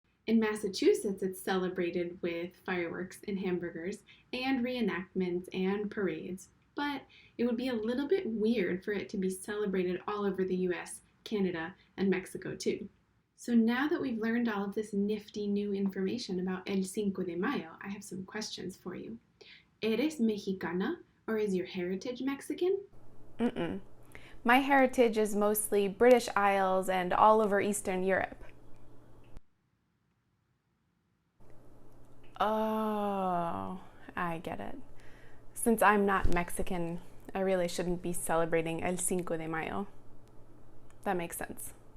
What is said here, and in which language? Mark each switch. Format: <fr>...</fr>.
<en>In Massachusetts, it's celebrated with fireworks and hamburgers and reenactments and parades, but it would be a little bit weird for it to be celebrated all over the US, Canada, and Mexico too. So now that we've learned all of this nifty new information about El Cinco de Mayo, I have some questions for you.</en> <es>¿Eres mexicana,</es> <en>or is your heritage Mexican? My heritage is mostly British Isles and all over Eastern Europe. Oh, I get it. Since I'm not Mexican, I really shouldn't be celebrating El Cinco de Mayo. That makes sense.</en>